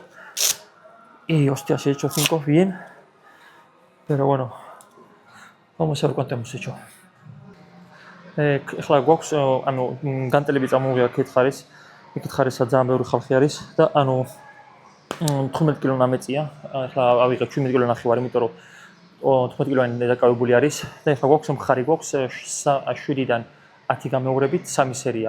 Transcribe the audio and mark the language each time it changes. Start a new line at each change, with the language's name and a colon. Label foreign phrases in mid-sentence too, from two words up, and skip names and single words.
Spanish: Y hostia, si he hecho 5 bien. Pero bueno, vamos a ver cuánto hemos hecho.
Georgian: Ეხლა გვაქვს ანუ განტელები წამოვიდა კითხარის. კითხარისა ძალიან ბევრი ხალხი არის და ანუ 15 კილო ნამეწია. ეხლა ავიღებ 17 კილო ნახევარი, იმიტომ რომ 15 კილოვანი დაკავებული არის და ეხლა გვაქვს მხარი გვაქვს 7-დან 10 გამეორებით 3 სერია.